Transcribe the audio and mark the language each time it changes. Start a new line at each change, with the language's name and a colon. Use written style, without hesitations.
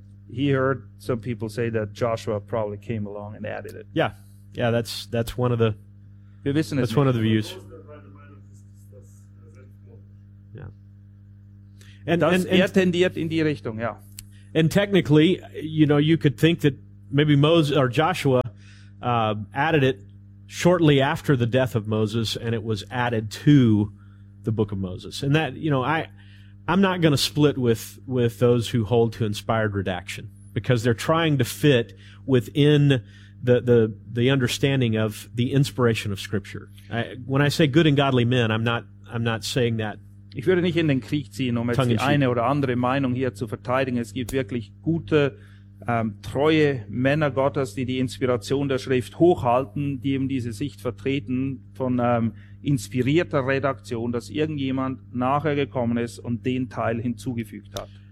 English: He heard some people say that Joshua probably came along and added it. Yeah. Yeah, that's one of the views.
German: Er tendiert in die Richtung, ja.
English: And technically, you know, you could think that maybe Moses or Joshua added it shortly after the death of Moses, and it was added to the book of Moses. And that, you know, I'm not going to split with those who hold to inspired redaction, because they're trying to fit within the understanding of the inspiration of Scripture. When I say good and godly men, I'm not saying that.
German: Ich würde nicht in den Krieg ziehen, um jetzt die eine oder andere Meinung hier zu verteidigen. Es gibt wirklich gute, treue Männer Gottes, die die Inspiration der Schrift hochhalten, die eben diese Sicht vertreten von inspirierter Redaktion, dass irgendjemand nachher gekommen ist und den Teil hinzugefügt hat.